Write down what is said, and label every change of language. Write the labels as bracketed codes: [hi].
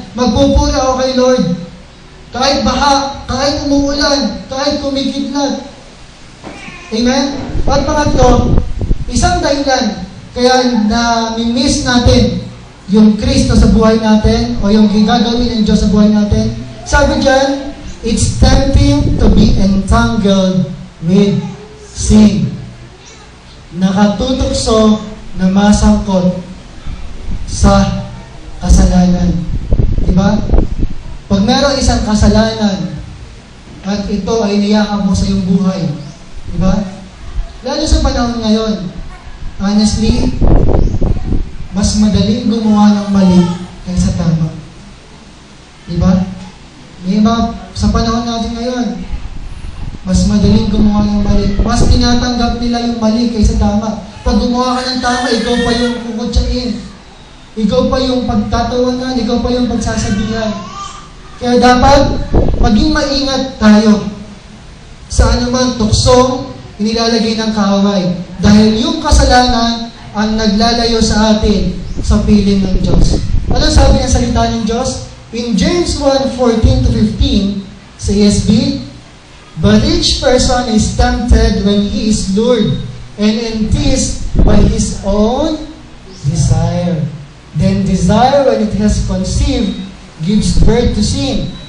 [tl] Magpupuri ako kay Lord. Kahit baha, kahit umuulan, kahit kumikidlat. Amen? At pangatlo, isang dahilan kaya na-miss natin yung Kristo sa buhay natin o yung gagawin ng Diyos sa buhay natin. Sabi dyan, [en] it's tempting to be entangled with sin. [tl] Nakatutokso na masangkot sa kasalanan. Diba? Pag meron isang kasalanan at ito ay niyakap mo sa iyong buhay, diba? Lalo sa panahon ngayon, honestly, mas madaling gumawa ng mali kaysa tama. Diba? May iba, sa panahon natin ngayon, mas madaling gumawa ng mali. Mas tinatanggap nila yung mali kaysa tama. Pag gumawa ka ng tama, ikaw pa yung kukutsain. Ikaw pa yung pagtatawanan, ikaw pa yung pagsasabihan. Kaya dapat, maging maingat tayo. sa anumang tuksong inilalagay ng kaaway. Dahil yung kasalanan ang naglalayo sa atin sa piling ng Diyos. Ano sabi ng salita ng Diyos? [en] In James 1:14-15, [tl] sa ESV, [en] but each person is tempted when he is lured and enticed by his own desire. Then desire, when it has conceived, gives birth to sin.